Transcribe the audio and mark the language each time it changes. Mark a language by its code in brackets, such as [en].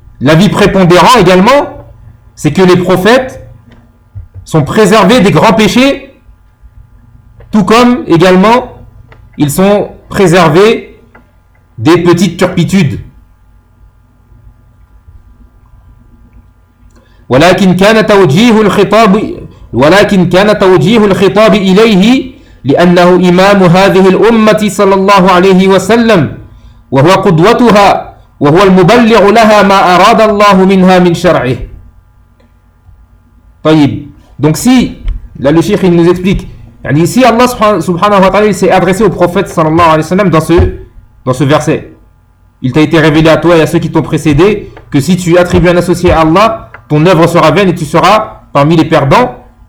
[fr] L'avis prépondérant également, c'est que les prophètes sont préservés des grands péchés, tout comme également ils sont préservés des petites turpitudes. [ar] ولكن كان توجيه الخطاب إليه لأنه إمام هذه الأمة صلى الله عليه وسلم وهو قدوتها وهو المبلغ لها ما أراد الله منها من شرعه. طيب. [fr] Donc si là le cheikh il nous explique, يعني si Allah subhanahu wa ta'ala il s'est adressé au prophète صلى الله عليه وسلم dans ce verset, il t'a été révélé à toi et à ceux qui t'ont précédé que si tu attribues un associé à Allah, ton œuvre sera vaine et tu seras parmi les perdants.